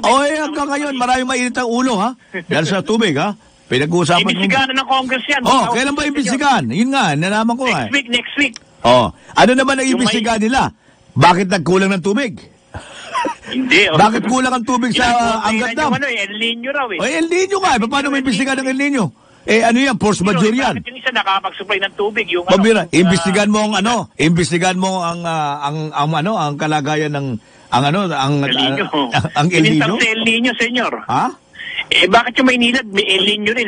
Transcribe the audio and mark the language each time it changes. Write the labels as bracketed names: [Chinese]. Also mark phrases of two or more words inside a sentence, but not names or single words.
[Filipino] Hanggang ngayon, maraming mainit ang ulo, ha? Dahil sa tubig, ha? Pinag-uusapan mo. Imbisigahan na ng Congress yan. Kailan ba imbisigahan? Yun nga, nalaman ko nga. [English] Next week. [Filipino] Ano naman ang imbisigahan nila? Bakit nagkulang ng tubig? Hindi. Bakit kulang ang tubig sa Angat Dam? El Niño raw eh. El Niño nga. Paano may imbisigahan ng El Niño? Ano yan? [English] Force majeure [Filipino] yan. Bakit yung isa nakapag-supply ng tubig? Imbestigahan mo ang kalagayan ng ang El Niño. Ang El Niño? Sa El Niño, senyor. Ha? Bakit yung Maynilad, may El Niño rin?